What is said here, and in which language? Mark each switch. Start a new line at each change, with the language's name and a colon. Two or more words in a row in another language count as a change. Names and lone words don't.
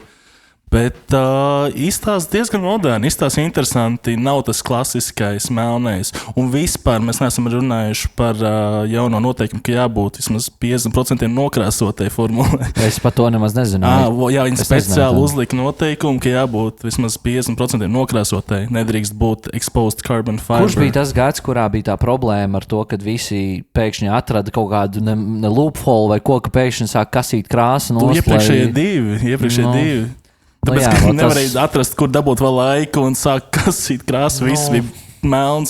Latvian: Bet izstāsta diezgan moderni, izstāsta interesanti, nav tas klasiskais melnais. Un vispār mēs neesam runājuši par jauno noteikumu, ka jābūt vismaz 50% nokrāsotai formulai. Es par to nemaz nezināju. Jā, viņi speciāli uzlika noteikumu, ka jābūt vismaz 50% nokrāsotai. Nedrīkst būt
English: exposed carbon fiber.
Latvian: Kurš bija tas gads, kurā bija tā problēma ar to, kad visi pēkšņi atrada kaut kādu ne loophole vai ko, ka pēkšņi sāk kasīt krāsu nost? Iepriekšējie divi. Tāpēc, ka nevarēja atrast, kur dabūt vēl laiku un sāk kasīt krāsu. Viss bija melns.